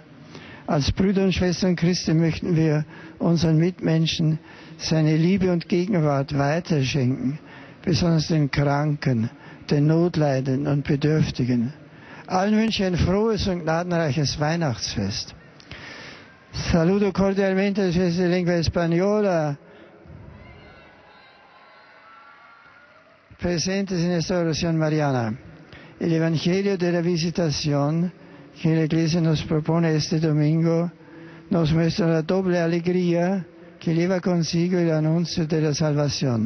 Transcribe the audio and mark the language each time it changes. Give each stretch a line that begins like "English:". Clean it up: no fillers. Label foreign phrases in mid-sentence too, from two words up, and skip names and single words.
German: Als Brüder und Schwestern Christi möchten wir unseren Mitmenschen seine Liebe und Gegenwart weiterschenken, besonders den Kranken, den Notleidenden und Bedürftigen. Allen wünsche ich ein frohes und gnadenreiches Weihnachtsfest.
Spanish: Saludo cordialmente desde la lengua española. Presentes en esta oración mariana. El Evangelio de la Visitación que la Iglesia nos propone este domingo nos muestra la doble alegría que lleva consigo el anuncio de la salvación.